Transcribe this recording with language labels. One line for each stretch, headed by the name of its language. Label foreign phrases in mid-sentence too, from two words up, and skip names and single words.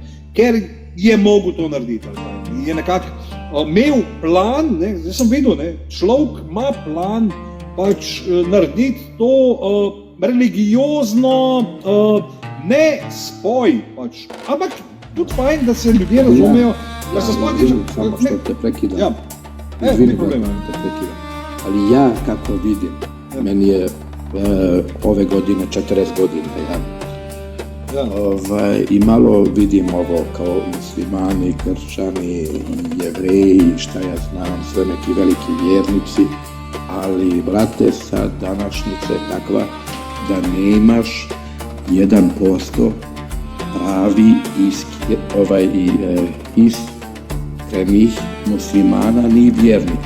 Slovenian: Ker je mogel to narediti, je nekako imel plan, ne? Zdaj sem videl, ne, človek ima plan pač narediti to religiozno ne spoj, pač, ampak tudi fajn, da se ljudje razumejo, da se spoj tiče.
Bosnian: Samo što te prekidam. Ja, Izvini, te prekidam. Ali ja, kako vidim, meni je ove godine 40 godina, i malo vidim ovo kao muslimani, kršćani, jevreji, šta ja znam, sve neki veliki vjernici, ali, brate, sad današnjica je takva da nemaš 1% pravi iskrenih muslimana ni vjernika.